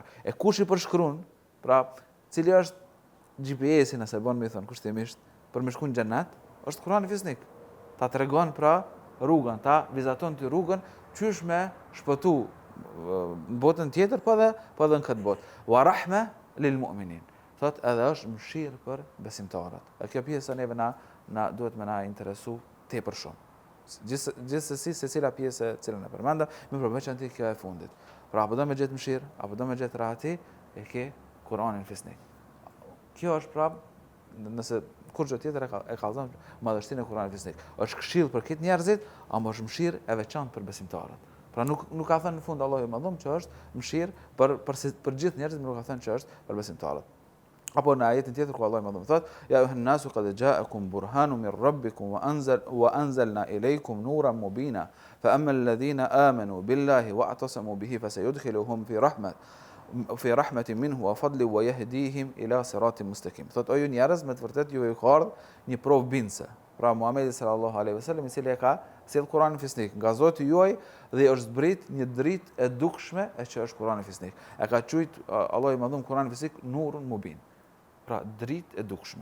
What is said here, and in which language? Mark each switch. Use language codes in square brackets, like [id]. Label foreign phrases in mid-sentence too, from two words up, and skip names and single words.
[sq] E kush i përshkruan, pra, cili është GPS-i nëse bën me thon kushtimisht për me shku në xhennet, është Kurani fisnik. Ta tregon pra rrugën, ta vizaton ty rrugën qysh me shpëtu në botën tjetër, po edhe në këtë botë. [ar] ورحمة للمؤمنين. [sq] Thot edhe është mëshirë për besimtarët. E kjo pjesë neve na duhet me na interesu tepër shumë. Gjithsesi secila pjesë e cilën e përmenda, me përveçanti kjo e fundit. Pra apo do me gjetë mëshirë, apo do me gjetë rahati, e ke Kur'anin fisnik. Kjo është prap, nëse kur gjë tjetër e kallëzon madhështinë e Kur'anit fisnik. Është këshill për këtë njerëzit, ama është mëshirë e veçantë për besimtarët. Pra nuk ka thënë në fund Allahu i madhum që është mëshirë për gjithë njerëzit, nuk ka thënë që është për besimtarët. Apo në ajetin tjetër ku Allahu i madhum thotë: [ar] "يا أيها الناس قد جاءكم برهان من ربكم وأنزلنا إليكم نورا مبينا فأما الذين آمنوا بالله واعتصموا به فسيدخلهم في رحمة منه وفضل ويهديهم إلى صراط مستقيم." [sq] Thot o ju njerëz, me të vërtetë ju ka ardhur një provë bindse. Pra Muhamedi [ar] صلى الله عليه وسلم [sq] i cili ka sjell Kur'anin fisnik nga Zoti juaj dhe është zbrit një dritë e dukshme e që është Kur'ani fisnik. E ka quajt Allahu i madhum Kur'anin fisnik [ar] نور مبين. [sq] Pra dritë e dukshme.